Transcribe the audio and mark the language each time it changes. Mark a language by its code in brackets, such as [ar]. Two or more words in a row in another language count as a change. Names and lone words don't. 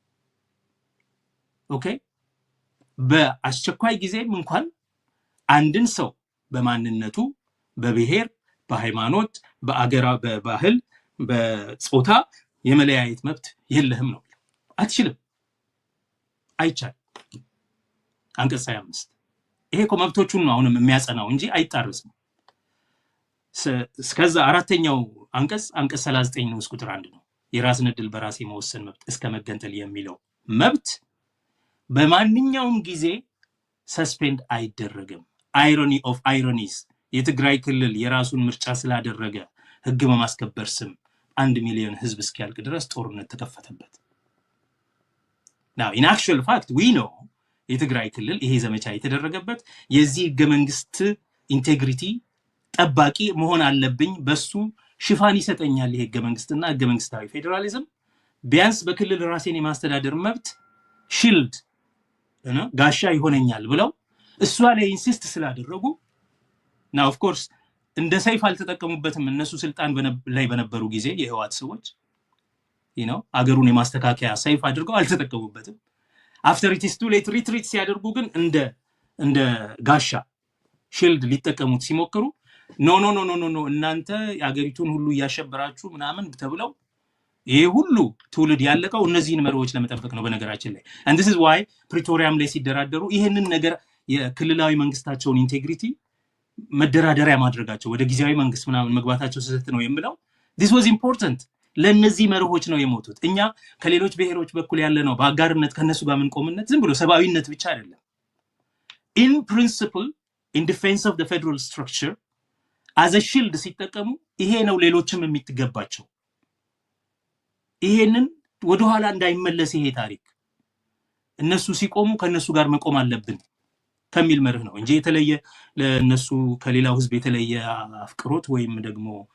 [am] ኦኬ በአስቸኳይ ጊዜም እንኳን አንድን ሰው በማንነቱ በብሔር በሃይማኖት በአገራ በባህል በጾታ የመለያየት መብት የለህም ነው አትችልም አይቻል አንቀጽ 25 ይሄ መብቶቹን ነው አሁንም የሚያጸናው እንጂ አይጣረስም እስከዛ አራተኛው አንቀጽ 39 ነው ቁጥር 1 ነው የራስን ዕድል በራስ የመወሰን መብት እስከ መገንጠል የሚለው መብት በማንኛውም ጊዜ ሰስፔንድ አይደረግም [en] irony of ironies [am] የትግራይ ክልል የራሱን ምርጫ ስላደረገ ህግ በማስከበር ስም 1 ሚሊዮን ህዝብ እስኪያልቅ ድረስ ጦርነት ተከፈተበት [en] now in actual fact we know [am] የትግራይ ክልል ይሄ ዘመቻ የተደረገበት የዚህ ህገ መንግስት ኢንቴግሪቲ ጠባቂ መሆን አለብኝ በሱ ሽፋን ይሰጠኛል ይሄ ህገ መንግስትና ህገ መንግስታዊ ፌደራሊዝም ቢያንስ በክልል ራሴን የማስተዳደር መብት ሺልድ እና ጋሻ ይሆነኛል ብለው እሱ ላይ ኢንሲስት ስላደረጉ [en] now of course [am] እንደ ሰይፍ አልተጠቀሙበትም እነሱ ስልጣን ላይ በነበሩ ጊዜ የህዋት ሰዎች [en] you know [am] አገሩን የማስተካከያ ሰይፍ አድርገው አልተጠቀሙበትም [en] after it is too late retreat [am] ሲያደርጉ ግን እንደ ጋሻ ሺልድ ሊጠቀሙት ሲሞክሩ no እናንተ ያገሪቱን ሁሉ ያሸበራችሁ ምናምን ተብለው ይሄ ሁሉ ትውልድ ያለቀው እነዚህን መሪዎች ለመጠበቅ ነው በነገራችን ላይ [en] and this is why [am] ፕሪቶሪያም ላይ ሲደራደሩ ይሄንን ነገር የክልላዊ መንግስታቸውን ኢንቴግሪቲ መደራደሪያ ማድረጋቸው ወደ ጊዜያዊ መንግስት ምናምን መግባታቸው ስህተት ነው የሚለው [en] this was important [am] ለነዚህ መርሆች ነው የሞቱት እኛ ከሌሎች ብሔሮች በኩል ያለ ነው በአጋርነት ከነሱ ጋር ምን ቆምነት ዝም ብሎ ሰባዊነት ብቻ አይደለም [en] in principle in defense of the federal structure as a shield [am] ሲጠቀሙ ይሄ ነው ሌሎችም የሚትገባቸው ይሄንን ወደ ኋላ እንዳይመለስ ይሄ ታሪክ እነሱ ሲቆሙ ከነሱ ጋር መቆም አለብን ከሚል መርህ ነው እንጂ የተለየ ለነሱ ከሌላው ህዝብ የተለየ አፍቅሮት ወይም ደግሞ